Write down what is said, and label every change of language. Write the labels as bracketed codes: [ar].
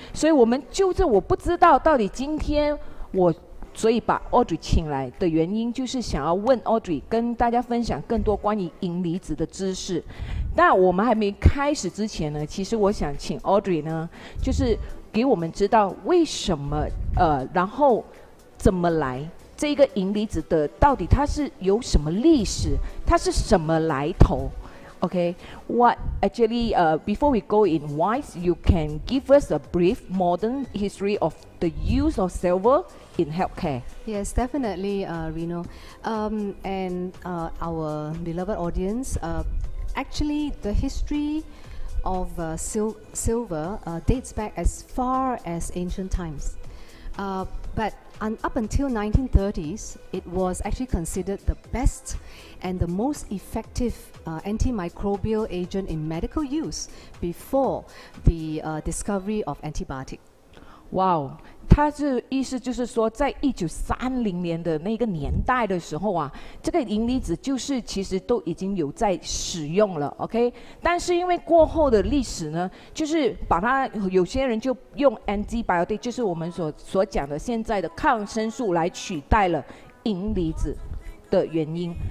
[zh] 所以我们我不知道到底今天所以把 Audrey 请来的原因，就是想要问 Audrey 跟大家分享更多关于银离子的知识。但我们还没开始之前呢，其实我想请 Audrey 呢，就是给我们知道为什么然后怎么来这个银离子的，到底它是有什么历史，它是什么来头？ [en] Okay, what actually, before we go in wise, you can give us a brief modern history of the use of silver in healthcare. Yes, definitely, Reno. And our beloved audience, actually the history of silver dates back as far as ancient times. But up until 1930s, it was actually considered the best and the most effective antimicrobial agent in medical use before the discovery of antibiotic. [zh] 哇哦，它这意思就是说，在1930年的那个年代的时候啊，这个银离子就是其实都已经有在使用了 ，OK？但是因为过后的历史呢，就是把它有些人就用 antibiotic， 就是我们所讲的现在的抗生素来取代了银离子的原因。